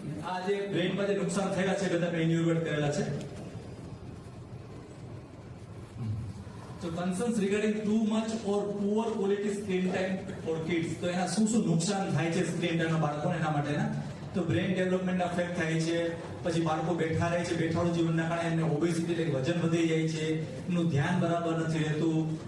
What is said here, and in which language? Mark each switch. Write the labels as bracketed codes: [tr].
[gu] આ જે બ્રેઇનમાં જે નુકસાન થયેલા છે, બધા મેં ઇન્યુમરેટ કરેલા છે. [en] So concerns regarding too much or poor quality screen time for kids. [gu] તો એના શું શું નુકસાન થાય છે સ્ક્રીન ટાઈમના બાળકોને? એના માટેના તો બ્રેઇન ડેવલપમેન્ટ અફેક્ટ થાય છે. પછી બાળકો બેઠા રહે છે, બેઠાડું જીવનના કારણે એમને ઓબેસિટી એટલે વજન વધી જાય છે, એનું ધ્યાન બરાબર નથી રહેતું.